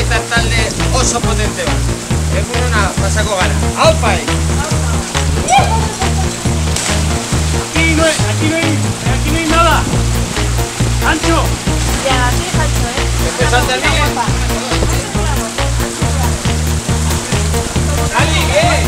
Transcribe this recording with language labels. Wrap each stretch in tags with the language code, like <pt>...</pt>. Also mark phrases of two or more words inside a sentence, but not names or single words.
<eu>talde oso potente bat. Egunona pasako gara. Aupai!</eu> <es>Aquí no hay nada. Ancho. Ya, sí, Ancho, Empezaste el día. ¡Ali, qué!</es>